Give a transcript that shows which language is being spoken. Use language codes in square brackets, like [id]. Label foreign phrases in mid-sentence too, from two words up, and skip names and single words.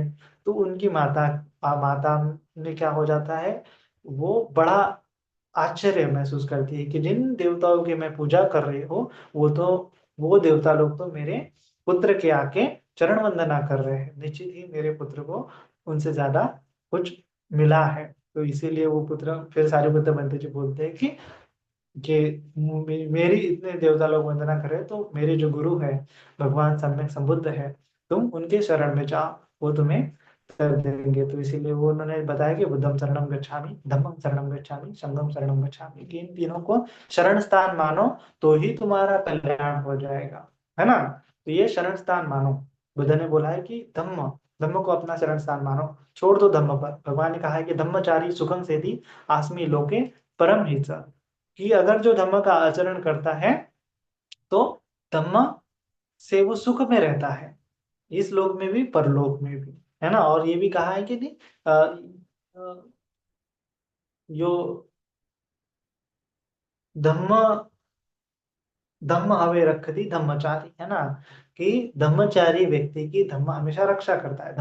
[hi] तो उनकी माता ने क्या हो जाता है, वो बड़ा आश्चर्य महसूस करती है कि जिन देवताओं की मैं पूजा कर रही हूँ वो तो, वो देवता लोग तो मेरे पुत्र के आके चरण वंदना कर रहे हैं, निश्चित ही मेरे पुत्र को उनसे ज्यादा कुछ मिला है। तो इसीलिए वो पुत्र, फिर सारे पुत्र बनते जी बोलते हैं कि मेरी इतने देवता लोग वंदना कर रहे हैं तो मेरे जो गुरु है भगवान सम्यक संबुद्ध है, तुम उनके शरण में जाओ, वो तुम्हें कर देंगे। तो इसीलिए वो उन्होंने बताया कि [pi] बुद्धम शरणम गच्छामि, धम्मम शरणम गच्छामि, संघम शरणम गच्छामि, [hi] कि इन तीनों को शरण स्थान मानो तो ही तुम्हारा कल्याण हो जाएगा, है ना। तो ये शरण स्थान मानो। बुद्ध ने बोला है कि धम्म, धम्म को अपना शरण स्थान मानो, छोड़ दो धम्म पर। भगवान ने कहा है कि [pi] धम्मचारी सुखम सेति आस्मि लोके परम हित, [hi] कि अगर जो धम्म का आचरण करता है तो धम्म से वो सुख में रहता है, इस लोक में भी परलोक में भी, है ना। और ये भी कहा है कि नहीं, अ, अ, [pi] यो धम्म धम्म हवे रखती [hi] धम्मचारी, है ना, कि धम्मचारी व्यक्ति की धम्म हमेशा रक्षा करता है।